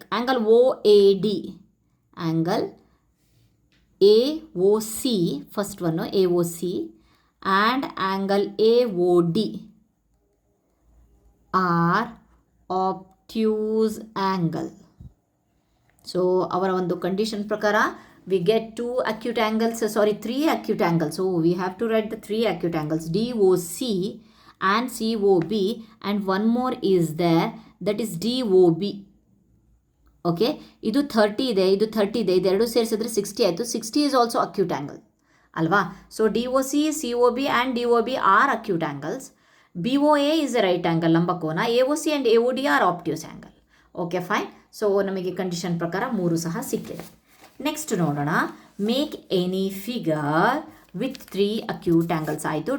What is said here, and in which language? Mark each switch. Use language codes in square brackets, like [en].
[en] Angle O A D, angle A O C, first ಒನ್ನು A O C, and angle A O D are obtuse angle. [kn] So ಅವರ ಒಂದು condition ಪ್ರಕಾರ [en] we get 2 acute angles, 3 acute angles. So we have to write the 3 acute angles, DOC and COB, and one more is there, that is DOB. [kn] Okay, ಇದು 30 ಇದೆ, ಇದು 30 ಇದೆ, ಇದೆರಡು ಸೇರಿಸಿದ್ರೆ 60 ಆಯಿತು. [en] 60 is also acute angle [kn] ಅಲ್ವಾ. [en] So DOC, COB and DOB are acute angles. BOA is a right angle, ಲಂಬಕೋನ. AOC and AOD are obtuse angle. [kn] Okay, fine. So ನಮಗೆ ಕಂಡೀಷನ್ ಪ್ರಕಾರ 3 ಸಹ ಸಿಕ್ಕಿದೆ. ನೆಕ್ಸ್ಟ್ ನೋಡೋಣ, [en] make any figure with 3 acute angles [kn] ಆಯಿತು.